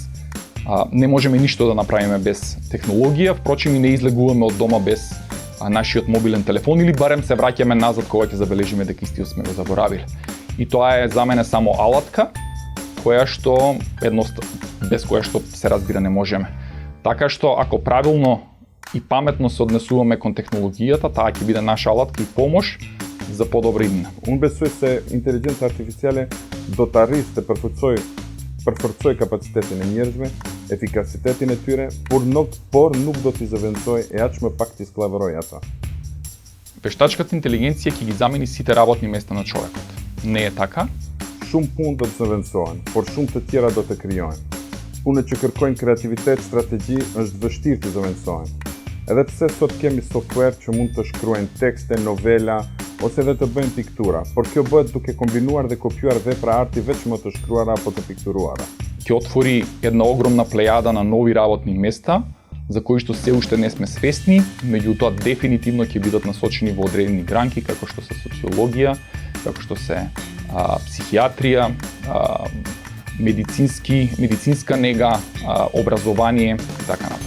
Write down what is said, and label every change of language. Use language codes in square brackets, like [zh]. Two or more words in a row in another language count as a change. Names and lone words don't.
[mk] Не можеме ништо да направиме без технологија, впрочем и не излегуваме од дома без нашиот мобилен телефон или барем се враќаме назад кога ќе забележиме дека истиот сме го заборавиле. И тоа е за мене само алатка која што без која што се разбира не можеме. Така што ако правилно и паметно се однесуваме кон технологијата, таа ќе биде наша алатка и помош за подобра иднина. [sq] Unë besoj se inteligenca artificiale do të arrisë të përforcoj kapacitetin e njerëzve, efikasitetin e tyre, por nuk do t'i zëvendësoj e aq më pak t'i sklavëroj ata. [mk] Вештачката интелигенција ќе ги замени сите работни места на човекот. Не е така? [sq] Shumë punë do të zëvendësohen, por shumë të tjera do të krijohen. Punët që kërkojnë kreativitet, strategji, është vështirë të zëvendësohen. Edhe pse sot kemi software që mund të shkruajnë tekste, novela, ose edhe të bëjnë piktura, por kjo bëhet duke kombinuar dhe kopjuar vepra arti veçmë të shkruara apo të pikturuara. [mk] Ќе отвори една огромна плејада на нови работни места, за кои што се уште не сме свесни, меѓутоа дефинитивно ќе бидат насочени во одредени гранки, како што се социологија, како што се психијатрија, медицинска нега, образование и така натаму.